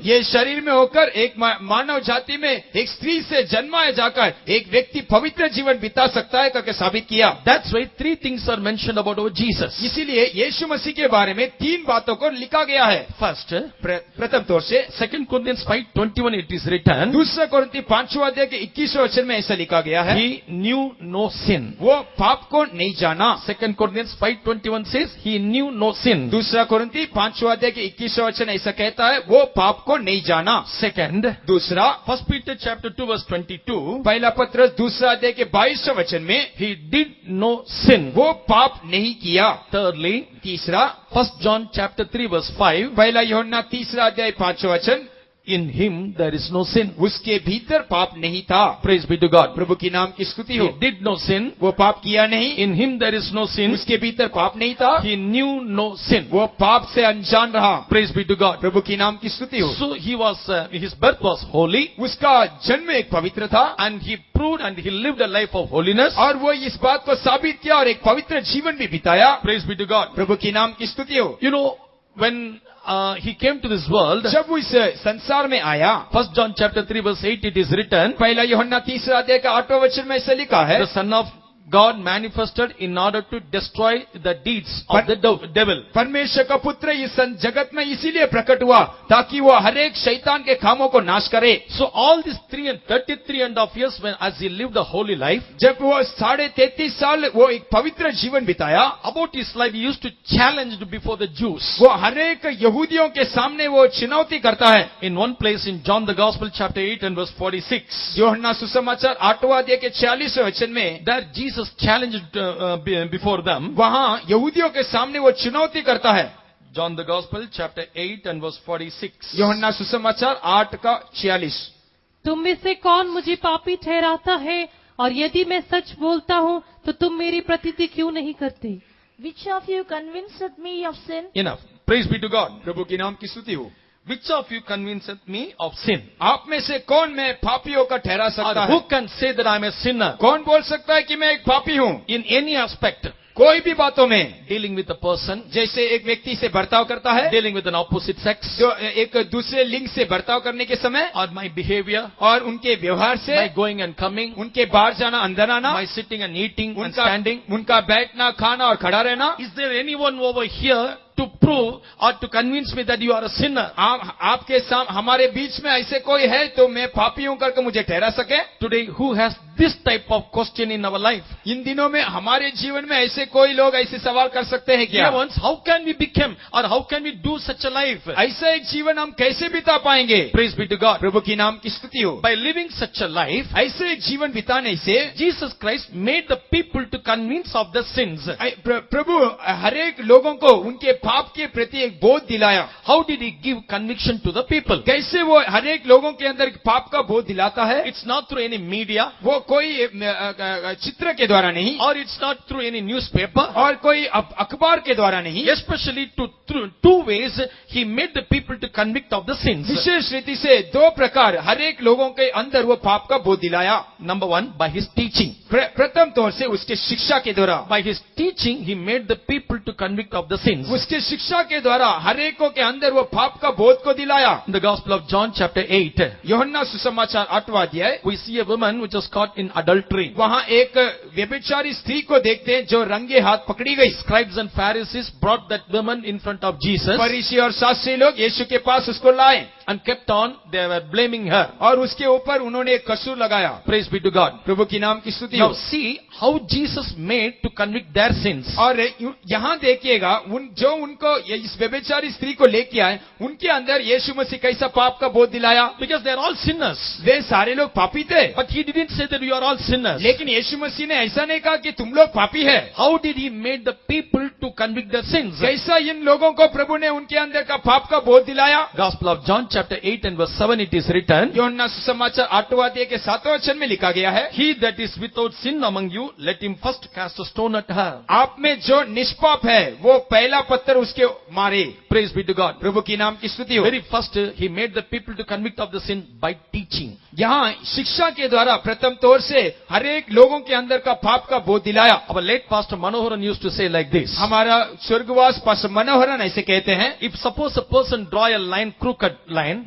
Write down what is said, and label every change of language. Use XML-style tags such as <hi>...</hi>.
<hi>ये शरीर में होकर एक मानव जाति में एक स्त्री से जन्माया जाकर एक व्यक्ति पवित्र जीवन बिता सकता है करके साबित किया।</hi> <en>That's why three things are mentioned about our Jesus.</en> <hi>इसीलिए यीशु मसीह के बारे में तीन बातों को लिखा गया है।</hi> <en>First,</en> <hi>प्रथम तौर से</hi> <en>2 Corinthians 5:21 it is written,</en> <hi>दूसरा कोरिन्थी 5वां अध्याय के 21वें वचन में ऐसा लिखा गया है,</hi> <en>he knew no sin.</en> <hi>वो पाप को नहीं जाना।</hi> <en>2 Corinthians 5:21 says, he knew no sin.</en> <hi>दूसरा कोरिन्थी 5वां अध्याय के 21वें वचन ऐसा कहता है, वो पाप को नहीं जाना।</hi> <en>Second,</en> <hi>दूसरा</hi> <en>1 Peter chapter 2 verse 22,</en> <hi>पहला पत्र दूसरा अध्याय के 22वें वचन में</hi> <en>he did no sin.</en> <hi>वो पाप नहीं किया।</hi> <en>Thirdly,</en> <hi>तीसरा</hi> <en>1 John chapter 3 verse 5,</en> <hi>पहला यूहन्ना तीसरा अध्याय 5वां वचन,</hi> <en>in him there is no sin.</en> <hi>उसके भीतर पाप नहीं था।</hi> <en>Praise be to God.</en> <hi>प्रभु की नाम की स्तुति हो।</hi> <en>He did no sin.</en> <hi>वो पाप किया नहीं।</hi> <en>In him there is no sin.</en> <hi>उसके भीतर पाप नहीं था।</hi> <en>He knew no sin.</en> <hi>वो पाप से अनजान रहा।</hi> <en>Praise be to God.</en> <hi>प्रभु की नाम की स्तुति हो।</hi> <en>So he was, his birth was holy,</en> <hi>उसका जन्म एक पवित्र था</hi> <en>and he proved and he lived a life of holiness.</en> <hi>और वो इस बात को साबित किया और एक पवित्र जीवन भी बिताया।</hi> <en>Praise be to God.</en> <hi>प्रभु की नाम की स्तुति हो।</hi> <en>You know, when he came to this world,</en> <hi>जब वो इस संसार में आया,</hi> <en>1 John chapter 3 verse 8 it is written,</en> <hi>पहला यूहन्ना तीसरा अध्याय का 8वां वचन में ऐसा लिखा है,</hi> <en>the Son of God manifested in order to destroy the deeds of the devil.</en> <hi>परमेश्वर का पुत्र इस जगत में इसीलिए प्रकट हुआ ताकि वो हर एक शैतान के कामों को नाश करे।</hi> <en>So all these 33.5 years when as he lived the holy life,</en> <hi>जब वो 33.5 साल वो एक पवित्र जीवन बिताया,</hi> <en>about his life he used to challenge before the Jews.</en> <hi>वो हर एक यहूदियों के सामने वो चुनौती करता है।</hi> <en>In one place in John the Gospel chapter 8 and verse 46,</en> <hi>यूहन्ना सुसमाचार 8वां अध्याय के 46वें वचन में,</hi> <en>there Jesus challenged before them.</en> <hi>वहाँ यहूदियों के सामने वो चुनौती करता है।</hi> <en>John the Gospel chapter 8 and verse 46.</en> <hi>यूहन्ना सुसमाचार 8 का 46। तुम में से कौन मुझे पापी ठहराता है, और यदि मैं सच बोलता हूँ तो तुम मेरी प्रतीति क्यों नहीं करते?</hi> <en>Which of you convinceth me of sin? Enough. Praise be to God.</en> <hi>प्रभु की नाम की स्तुति हो।</hi> <en>Which of you convinceth me of sin?</en> <hi>आप में से कौन मैं पापियों का ठहरा</hi> <en>Or</en> <hi>सकता</hi> <en>who</en> <hi>है?</hi> <en>can say that I am a sinner?</en> <hi>कौन बोल सकता है कि मैं एक पापी हूँ?</hi> <en>In any aspect,</en> <hi>कोई भी बातों में,</hi> <en>dealing with a person,</en> <hi>जैसे एक व्यक्ति से बर्ताव करता है,</hi> <en>dealing with an opposite sex,</en> <hi>जो एक दूसरे लिंग से बर्ताव करने के समय,</hi> <en>or my behavior,</en> <hi>और उनके व्यवहार से,</hi> <en>my going and coming,</en> <hi>उनके बाहर जाना अंदर आना,</hi> <en>my sitting and eating and</en> <hi>उनका</hi> <en>standing.</en> <hi>उनका बैठना खाना और खड़ा रहना,</hi> <en>Is there anyone over here to prove or to convince me that you are a sinner?</en> <hi>आपके हमारे बीच में ऐसे कोई है तो मैं पापी हूँ करके मुझे ठहरा सके?</hi> <en>Today, who has this type of question in our life?</en> <hi>इन दिनों में हमारे जीवन में ऐसे कोई लोग ऐसे सवाल कर सकते हैं क्या?</hi> <en>Dear ones, how can we become or how can we do such a life?</en> <hi>ऐसा एक जीवन हम कैसे बिता पाएंगे?</hi> <en>Praise be to God.</en> <hi>प्रभु की नाम की स्तुति हो।</hi> <en>By living such a life,</en> <hi>ऐसे एक जीवन बिताने से</hi> <en>Jesus Christ made the people to convince of the sins.</en> <hi>प्रभु हर एक लोगों को उनके पाप के प्रति एक बोध दिलाया।</hi> <en>How did he give conviction to the people?</en> <hi>कैसे वो हर एक लोगों के अंदर पाप का बोध दिलाता है?</hi> <en>It's not through any media,</en> <hi>वो कोई चित्र के द्वारा नहीं,</hi> <en>or it's not through any newspaper,</en> <hi>और कोई अखबार के द्वारा नहीं,</hi> <en>especially through two ways he made the people to convict of the sins.</en> <hi>विशेष रीति से दो प्रकार हर एक लोगों के अंदर वो पाप का बोध दिलाया।</hi> <en>Number one, by his teaching.</en> <hi>प्रथम तौर से उसके शिक्षा के द्वारा,</hi> <en>By his teaching, he made the people to convict of the sins.</en> <hi>उसके शिक्षा के द्वारा हर एक के अंदर वो पाप का बोध को दिलाया।</hi> <en>In the Gospel of John chapter 8,</en> <hi>यूहन्ना सुसमाचार 8वां अध्याय,</hi> <en>we see a woman which was caught in adultery.</en> <hi>वहाँ एक व्यभिचारी स्त्री को देखते हैं जो रंगे हाथ पकड़ी गई।</hi> <en>Scribes and Pharisees brought that woman in front of Jesus</en> <hi>फरीसी और शास्त्री लोग यीशु के पास उसको लाए</hi> <en>and kept on, they were blaming her.</en> <hi>और उसके ऊपर उन्होंने एक कसूर लगाया।</hi> <en>Praise be to God.</en> <hi>प्रभु की नाम की स्तुति</hi> <en>Now</en> <hi>हो।</hi> <en>see how Jesus made to convict their sins.</en> <hi>और यहाँ देखिएगा जो उनको इस व्यभिचारी स्त्री को लेके आए, उनके अंदर यीशु मसीह कैसा पाप का बोध दिलाया।</hi> <en>Because they are all sinners.</en> <hi>वे सारे लोग पापी थे,</hi> <en>But he didn't say that you are all sinners.</en> <hi>लेकिन यीशु मसीह ने ऐसा नहीं कहा कि तुम लोग पापी है।</hi> <en>How did he made the people to convict their sins?</en> <hi>कैसा इन लोगों को प्रभु ने उनके अंदर का पाप का बोध दिलाया।</hi> <en>Gospel of John chapter 8 and verse 7 it is written,</en> <hi>यूहन्ना सुसमाचार 8वां अध्याय के 7वें वचन में लिखा गया है,</hi> <en>he that is without sin among you, let him first cast a stone at her.</en> <hi>आप में जो निष्पाप है वो पहला पत्थर उसके मारे।</hi> <en>Praise be to God.</en> <hi>प्रभु की नाम की स्तुति हो।</hi> <en>Very first, he made the people to convict of the sin by teaching.</en> <hi>यहाँ शिक्षा के द्वारा प्रथम तौर से हर एक लोगों के अंदर का पाप का बोध दिलाया।</hi> <en>Our late pastor Manoharan used to say like this,</en> <hi>हमारा स्वर्गवास पास्टर मनोहरन ऐसे कहते हैं,</hi> <en>if suppose a person draw a line, crooked line,</en>